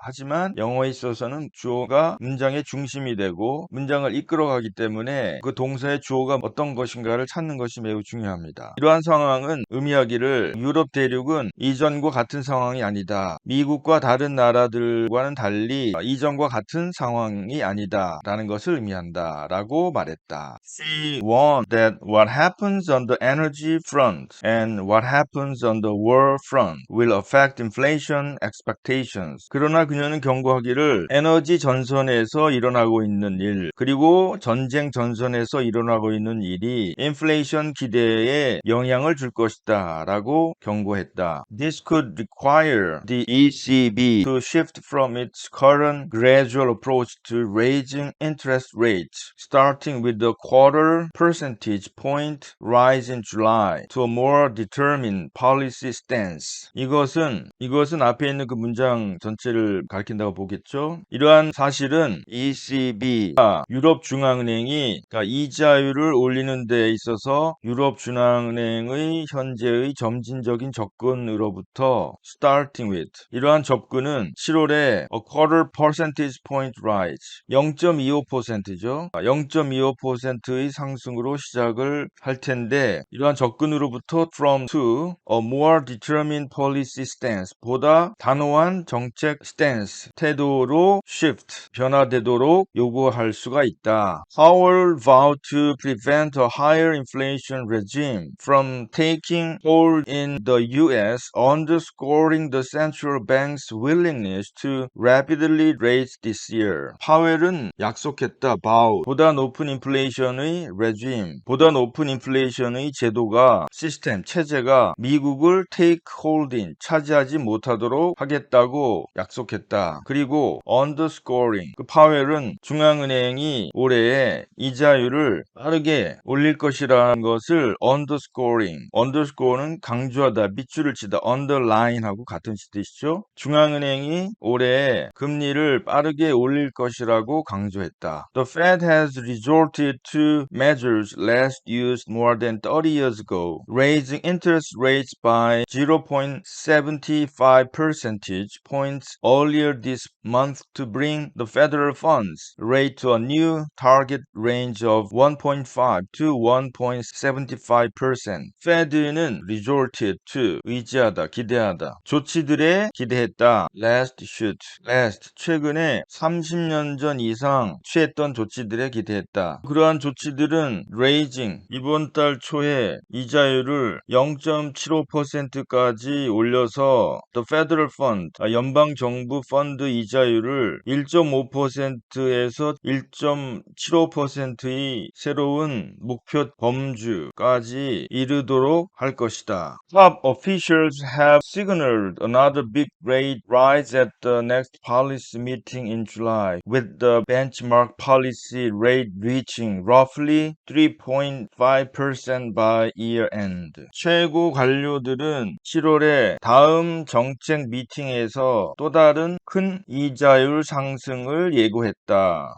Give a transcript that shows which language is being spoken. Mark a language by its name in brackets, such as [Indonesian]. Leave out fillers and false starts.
[Korean] 하지만 영어에 있어서는 주어가 문장의 중심이 되고 문장을 이끌어가기 때문에 그 동사의 주어가 어떤 것인가를 찾는 것이 매우 중요합니다. 이러한 상황은 의미하기를 유럽 대륙은 이전과 같은 상황이 아니다. 미국과 다른 나라들과는 달리 이전과 같은 상황이 아니다 라는 것을 의미한다 라고 말했다. [English] She warned that what happens on the energy front and what happens on the war front will affect inflation expectations. [Korean] 그러나 그녀는 경고하기를 에너지 전선에서 일어나고 있는 일 그리고 전쟁 전선에서 일어나고 있는 일이 인플레이션 기대에 영향을 줄 것이다 라고 경고했다. [English] This could require the ECB to shift from its current gradual approach to raising interest rates, starting with the quarter percentage point rise in July to a more determined policy stance. [Korean] 이것은 앞에 있는 그 문장 전체를 가리킨다고 보겠죠. 이러한 사실은 ECB가 유럽 중앙은행이 그러니까 이자율을 올리는 데 있어서 유럽 중앙은행의 현재의 점진적인 접근으로부터 [English] starting with [Korean] 이러한 접근은 7월에 [English] a quarter percentage point rise [Korean] 0.25%죠. 0.25%의 상승으로 시작을 할 텐데 이러한 접근으로부터 [English] from to a more determined policy stance [Korean] 보다 단호한 정책 stance 태도로 shift 변화되도록 요구할 수가 있다. [English] Powell vowed to prevent a higher inflation regime from taking hold in the US, underscoring the central bank's willingness to rapidly raise this year. [Korean] 파웰은 약속했다. vow 보다 높은 인플레이션의 regime 보다 높은 인플레이션의 제도가 시스템 체제가 미국을 [English] take hold in [Korean] 차지하지 못하도록 하겠다고 약속했다. 그리고 underscoring 그 파웰은 중앙은행이 올해에 이자율을 빠르게 올릴 것이라는 것을 underscore는 강조하다 밑줄을 치다 underline하고 같은 뜻이죠. 중앙은행이 올해에 금리를 빠르게 올릴 것이라고 강조했다. [English] The Fed has resorted to measures last used more than 30 years ago, raising interest rates by 0.75 percentage points earlier this month to bring the federal funds rate to a new target range of 1.5 to 1.75%. [Korean] Fed는 [English] resorted to [Korean] 의지하다, 기대하다. 조치들에 기대했다. last 최근에 30년 전 이상 취했던 조치들에 기대했다. 그러한 조치들은 raising 이번 달 초에 이자율을 0.75%까지 올려서 [English] the federal fund [Korean] 연방 정부 펀드 이자율을 1.5%에서 1.75%의 새로운 목표 범주까지 이르도록 할 것이다. [English] Top officials have signaled another big rate rise at the next policy meeting in July, with the benchmark policy rate reaching roughly 3.5% by year end. [Korean] 최고 관료들은 7월에 다음 정책 미팅에서 또 다른 큰 이자율 상승을 예고했다.